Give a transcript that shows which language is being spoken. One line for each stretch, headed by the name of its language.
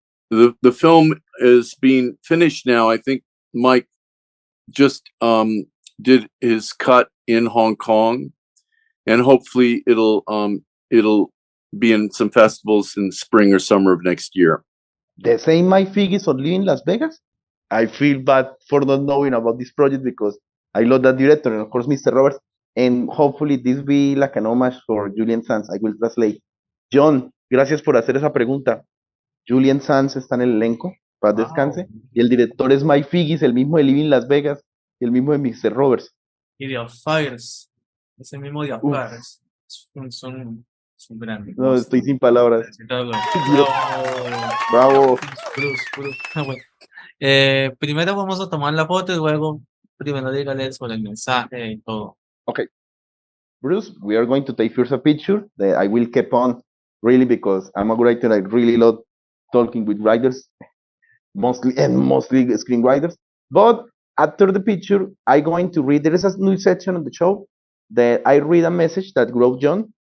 English: The film is being finished now. I think Mike just did his cut in Hong Kong, and hopefully it'll be in some festivals in spring or summer of next year. The same Mike Figgis only in Las Vegas? I feel bad for not knowing about this project because I love that director and of course Mr. Roberts, and hopefully this be like an homage for Julian Sands. I will translate.
Spanish: Jhon, gracias por hacer esa pregunta. Julian Sands está en el elenco, para descanse, y el director es Mike Figgis, el mismo de Living Las Vegas y el mismo de Mr. Roberts. Y The Outsiders, ese mismo The Outsiders, son grandes. No, estoy sin palabras. Bravo. Bravo. Bruce. Bueno. Primero vamos a tomar la foto y luego primero dígale sobre el mensaje y todo.
English: Okay. Bruce, we are going to take first a picture that I will keep on really because I'm a writer. I really love talking with writers, mostly screenwriters. But after the picture, I'm going to read. There is a new section on the show that I read a message that wrote Jhon.